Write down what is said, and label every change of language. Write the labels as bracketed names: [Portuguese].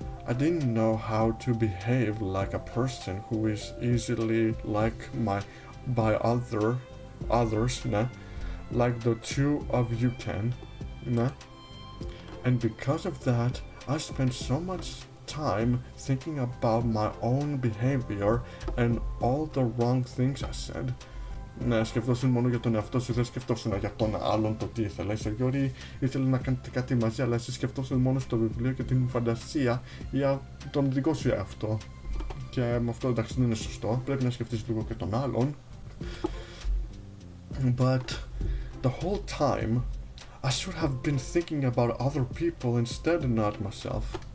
[English] I didn't know how to behave like a person who is easily liked by others, nah? Like the two of you can, nah? And because of that, I spent so much time thinking about my own behavior and all the wrong things I said. [Greek] Ναι, σκεφτόσουν μόνο για τον εαυτό σου, δεν σκεφτόσουν για τον άλλον το τι ήθελε. Η Σαγιόρη ήθελε να κάνετε κάτι μαζί, αλλά εσύ σκεφτόσουν μόνο στο βιβλίο και την φαντασία για τον δικό σου εαυτό. Και με αυτό εντάξει δεν είναι σωστό, πρέπει να σκεφτείς λίγο και τον άλλον. [English] But the whole time, I should have been thinking about other people instead, not myself.